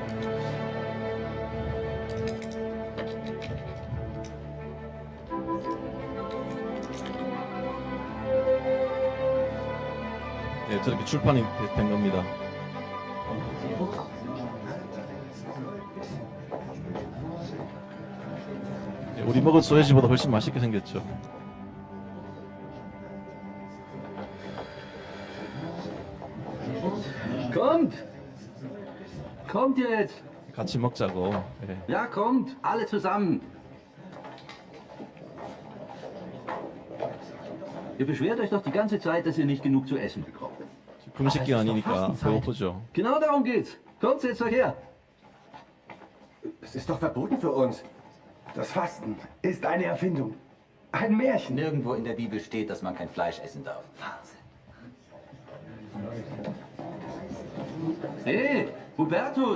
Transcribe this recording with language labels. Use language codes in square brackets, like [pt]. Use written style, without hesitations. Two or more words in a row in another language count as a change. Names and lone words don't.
[ko] 저렇게 출판이 된 겁니다. 우리 먹은 소세지보다 훨씬 맛있게 생겼죠. [de] Kommt! Kommt jetzt! [ko] 같이 먹자고. [de] Ja, kommt! Alle zusammen! Ihr beschwert euch doch die ganze Zeit, dass ihr nicht genug zu essen bekommt. [ko] 금식 기간이니까 배고프죠. [de] Genau darum geht's. Kommt, setzt euch her. Es ist doch verboten für uns. Das Fasten ist eine Erfindung. Ein Märchen. Nirgendwo in der Bibel steht, dass man kein Fleisch essen darf. Wahnsinn. Hey, Hubertus!